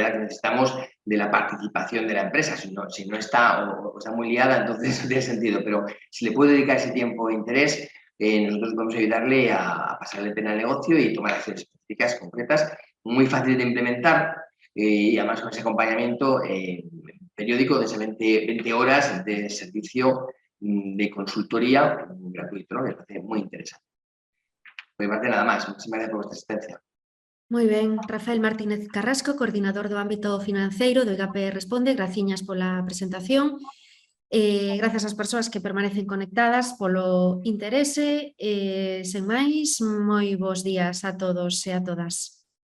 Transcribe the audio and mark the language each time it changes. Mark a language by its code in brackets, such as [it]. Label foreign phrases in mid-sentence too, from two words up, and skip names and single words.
[es] Que necesitamos de la participación de la empresa, si no está o está muy liada, entonces no tiene sentido, pero si le puede dedicar ese tiempo e interés, nosotros vamos a ayudarle a pasarle pena al negocio y tomar acciones específicas, concretas, muy fáciles de implementar y además con ese acompañamiento periódico de esas 20 horas de servicio de consultoría gratuito, ¿no? Me parece muy interesante. Por mi parte nada más, muchísimas gracias por vuestra asistencia. [gl] Moi ben, Rafael Martínez Carrasco, coordinador do ámbito financeiro do IGAPE Responde, graciñas pola presentación. Grazas ás persoas que permanecen conectadas polo interese. Sen máis, moi bons días a todos e a todas.